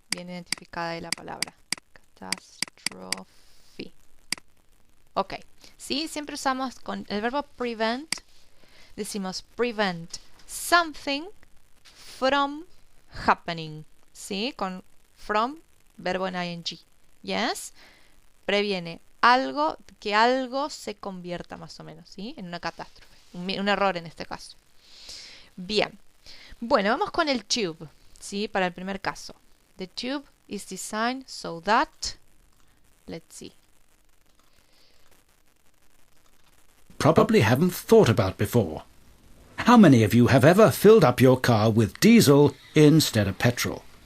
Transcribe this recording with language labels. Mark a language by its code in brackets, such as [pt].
[es] Bien identificada ahí la palabra. Catastrophe. Ok. Sí, siempre usamos con el verbo prevent. Decimos [en] prevent something from happening. [es] ¿Sí? Con from, verbo en ing. [en] Yes. [es] Previene algo, que algo se convierta más o menos, ¿sí? En una catástrofe. Un error en este caso. Bien. Bueno, vamos con el tube, ¿sí? Para el primer caso. [en] The tube is designed so that... Let's see. probably haven't thought about before. How many of you have ever filled up your car with diesel instead of petrol?